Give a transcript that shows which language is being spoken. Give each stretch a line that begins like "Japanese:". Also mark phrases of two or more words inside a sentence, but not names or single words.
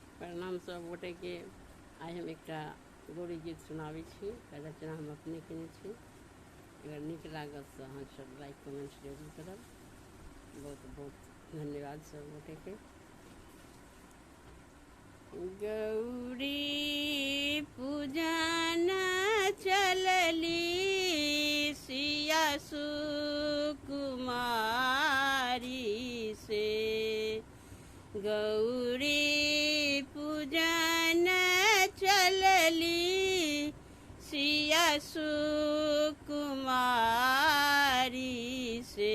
Maithili: प्रणाम सब गोटे के। आइ हम एक गौरी गीत सुनाबै छी। रचना हम अपने केने छी। अगर नीक लागत तो अहाँ सब
English: like comment
Maithili: जरूर करब। बहुत बहुत धन्यवाद सब गोटे के। गौरी पूजन चलली सिया सुकुमारी से। गौरी पूजन चलली सिया सुकुमारी से।